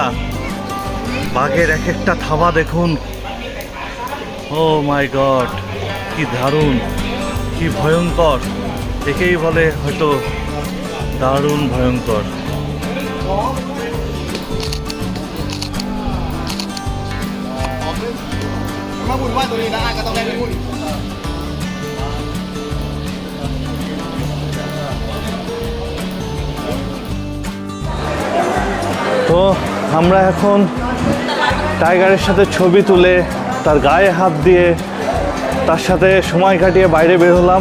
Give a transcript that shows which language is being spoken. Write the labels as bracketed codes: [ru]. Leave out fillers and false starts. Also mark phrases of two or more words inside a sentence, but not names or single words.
[bn] বাঘের এক একটা থাবা দেখুন, [en] oh my god, [bn] কি দারুণ, কি ভয়ঙ্কর। একেই বলে হয়তো দারুণ ভয়ঙ্কর। [th] หุ่นว่าตัวนี้นะก็ต้องได้หุ่น [bn] তো আমরা এখন টাইগারের সাথে ছবি তুলে তার গায়ে হাত দিয়ে তার সাথে সময় কাটিয়ে বাইরে বের হলাম।